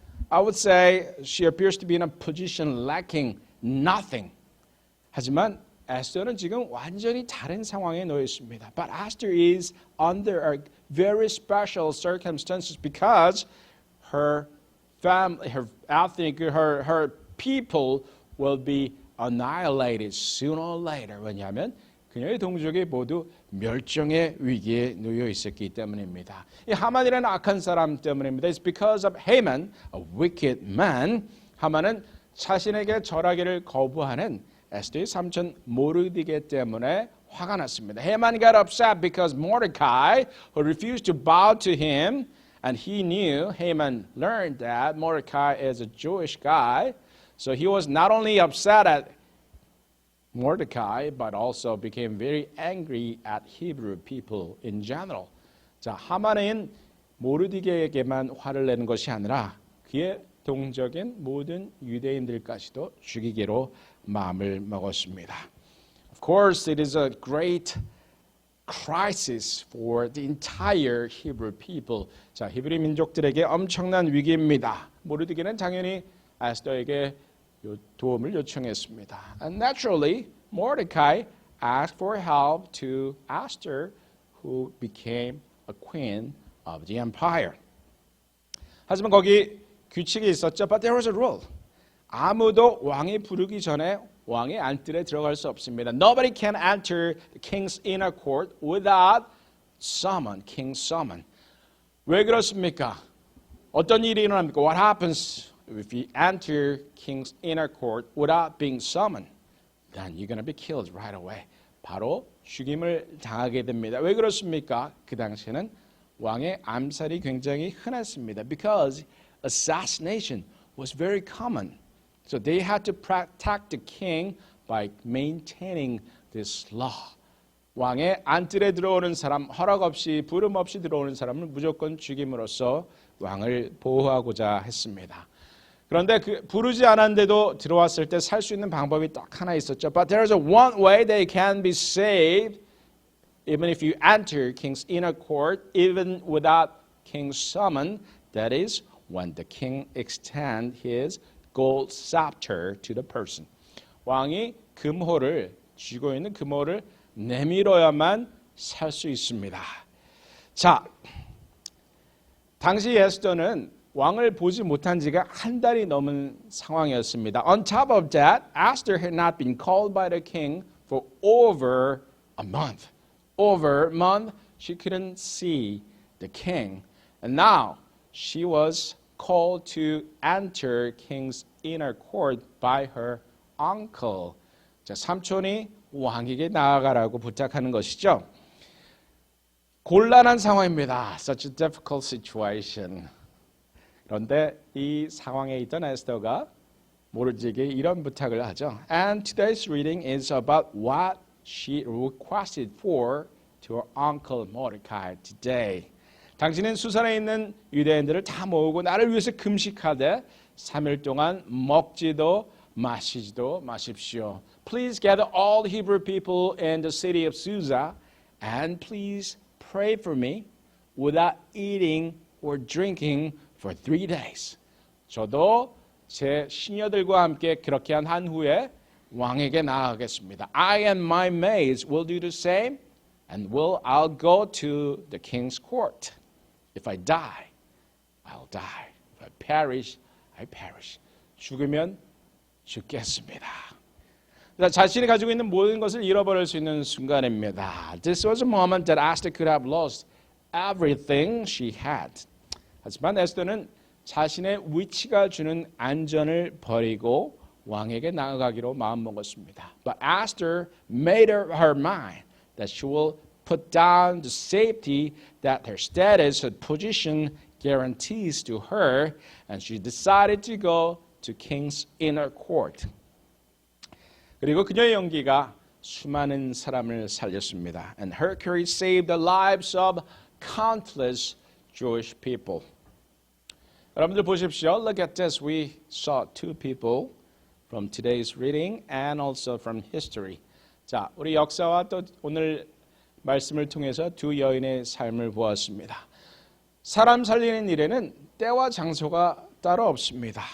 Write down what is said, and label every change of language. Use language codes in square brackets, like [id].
[en] I would say she appears to be in a position lacking nothing. [ko] 하지만 에스더는 지금 완전히 다른 상황에 놓여 있습니다. [en] But Esther is under a very special circumstances because her family, her ethnic, her people will be annihilated sooner or later. [ko] 왜냐하면 그녀의 동족이 모두 멸종의 위기에 놓여 있었기 때문입니다. 이 하만이라는 악한 사람 때문입니다. [en] It's because of Haman, a wicked man. [ko] 하만은 자신에게 절하기를 거부하는 에스더의 삼촌 모르디게 때문에 화가 났습니다. [en] Haman got upset because Mordecai, who refused to bow to him, and he knew, Haman learned that Mordecai is a Jewish guy, so he was not only upset at Mordecai, but also became very angry at Hebrew people in general. [ko] 자, 하만은 모르디게에게만 화를 내는 것이 아니라 그의 동족인 모든 유대인들까지도 죽이기로 마음을 먹었습니다. [en] Of course, it is a great crisis for the entire Hebrew people. [ko] 자, 히브리 민족들에게 엄청난 위기입니다. 모르디게는 당연히 에스더에게 도움을 요청했습니다. [en] And naturally, Mordecai asked for help to Esther, who became a queen of the empire. [ko] 하지만 거기 규칙이 있었죠. [en] But there was a rule. [ko] 아무도 왕이 부르기 전에 왕의 안뜰에 들어갈 수 없습니다. [en] Nobody can enter the king's inner court without king's summon. [ko] 왜 그렇습니까? 어떤 일이 일어납니까? [en] What happens if you enter king's inner court without being summoned? Then you're going to be killed right away. [ko] 바로 죽임을 당하게 됩니다. 왜 그렇습니까? 그 당시에는 왕의 암살이 굉장히 흔했습니다. [en] Because assassination was very common. So they had to protect the king by maintaining this law. [ko] 왕의 안뜰에 들어오는 사람, 허락 없이 부름 없이 들어오는 사람을 무조건 죽임으로써 왕을 보호하고자 했습니다. 그런데 부르지 않았는데도 들어왔을 때 살 수 있는 방법이 딱 하나 있었죠. [en] But there's one way they can be saved even if you enter king's inner court, even without king's summon. That is when the king extend his gold scepter to the person. [ko] 왕이 금호를 쥐고 있는 금호를 내밀어야만 살 수 있습니다. 자, 당시 에스더는 왕을 보지 못한 지가 한 달이 넘은 상황이었습니다. [en] On top of that, Esther had not been called by the king for over a month. Over a month, she couldn't see the king. And now, she was called to enter king's inner court by her uncle. [ko] 자, 삼촌이 왕에게 나아가라고 부탁하는 것이죠. 곤란한 상황입니다. [en] Such a difficult situation. [ko] 그런데 이 상황에 있던 에스더가 모르디게에게 이런 부탁을 하죠. [en] And today's reading is about what she requested for to her uncle Mordecai today. [ko] 당신은 수산에 있는 유대인들을 다 모으고 나를 위해서 금식하되 3일 동안 먹지도 마시지도 마십시오. [en] Please gather all the Hebrew people in the city of Susa and please pray for me without eating or drinking for 3 days. [ko] 저도 제 시녀들과 함께 그렇게 한 후에 왕에게 나아가겠습니다. [en] I and my maids will do the same and I'll go to the king's court. If I die, I'll die. If I perish, I perish. [ko] 죽으면 죽겠습니다. 자신이 가지고 있는 모든 것을 잃어버릴 수 있는 순간입니다. [en] This was a moment that Esther could have lost everything she had. [ko] 하지만 에스더는 자신의 위치가 주는 안전을 버리고 왕에게 나아가기로 마음먹었습니다. [en] But Esther made up her mind that she will put down the safety that her status and position guarantees to her, and she decided to go to king's inner court. [ko] 그리고 그녀의 용기가 수많은 사람을 살렸습니다. [en] And her courage saved the lives of countless Jewish people. [ko] 여러분들 보십시오. [en] Look at this. We saw two people from today's reading and also from history. [ko] 자, 우리 역사와 또 오늘 말씀을 통해서 두 여인의 삶을 보았습니다. 사람 살리는 일에는 때와 장소가 따로 없습니다.